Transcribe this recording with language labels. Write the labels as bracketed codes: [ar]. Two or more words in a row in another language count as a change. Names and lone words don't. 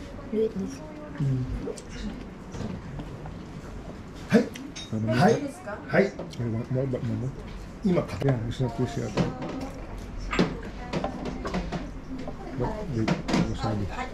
[en] Do it this. [ja] はいはいはい [en] You want more, but no more. [ja] 今 [en] Yeah, it's not fishy at all. But the wasabi.